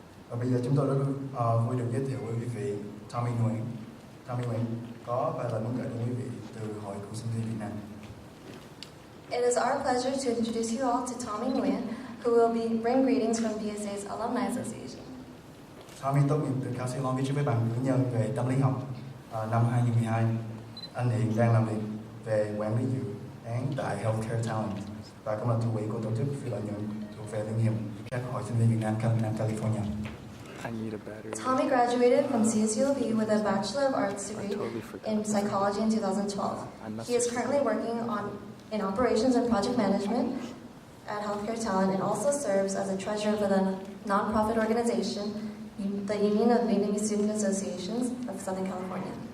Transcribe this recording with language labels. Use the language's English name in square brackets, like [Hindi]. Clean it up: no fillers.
[Vietnamese] Và bây giờ chúng tôi rất vui được giới thiệu với quý vị Tommy Nguyễn. Tommy Nguyễn có vài lời muốn gửi đến quý vị từ Hội Cựu sinh viên Việt Nam. [English] It is our pleasure to introduce you all to Tommy Nguyen, who will bring greetings from VSA's Alumni Association. [Vietnamese] Tommy tốt nghiệp từ Casey Long Beach với bằng cử nhân về tâm lý học năm 2012. Anh hiện đang làm việc về quản lý dự án tại Healthcare Talent và cũng là thủ quỹ của tổ chức phi lợi nhuận thuộc về Liên hiệp các hội sinh viên Việt Nam Nam California. [English] Tommy graduated from CSULB with a Bachelor of Arts degree in Psychology in 2012. He is currently working in Operations and Project Management at Healthcare Talent and also serves as a treasurer for the nonprofit organization, the Union of Vietnamese Student Associations of Southern California.